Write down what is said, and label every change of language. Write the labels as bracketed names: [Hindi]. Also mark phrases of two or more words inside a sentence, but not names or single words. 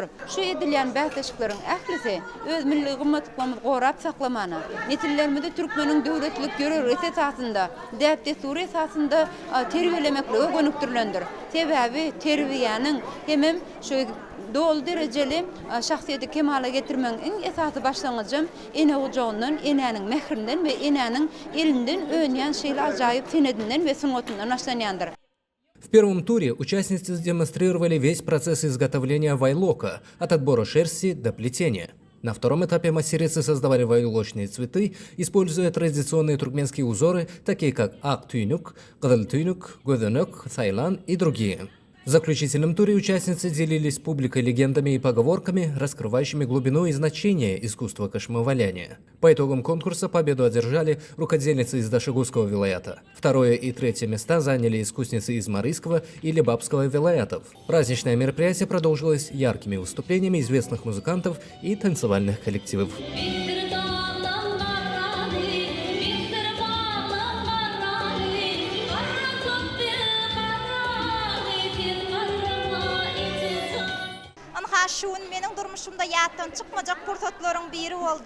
[Turkmen] Şu edilýän bahseşikleriň ählisi öz milli gymmatlyklymyzy gorap saklamana, netillerimizi Türkmenin döwletlik görevlisi esasında däp esasında terbiyelemekle gönüktürlendir. Sebebi terbiýanyň hemem şu dol dereceli şahsiyeti kemala getirmeň iň esasy başlangyjy ene ujağından, enäniň mehrinden we enäniň elinden öňýän şeýle ajaýyp senedinden we sungatyndan başlanýandyr. [Russian] В первом туре участницы демонстрировали весь процесс изготовления вайлока, от отбора шерсти до плетения. На втором этапе мастерицы создавали вайлочные цветы, используя традиционные туркменские узоры, такие как ак-тюнюк, кыдыл-тюнюк, гөдөнөк, сайлан и другие. В заключительном туре участницы делились с публикой легендами и поговорками, раскрывающими глубину и значение искусства кашмаваляния. По итогам конкурса победу одержали рукодельницы из Дашигузского вилаята. Второе и третье места заняли искусницы из Марийского и Лебабского вилаятов. Праздничное мероприятие продолжилось яркими выступлениями известных музыкантов и танцевальных коллективов. [Turkmen] Şuun mening durmuşumda ýatdan çykmajak pursatlaryň biri boldy.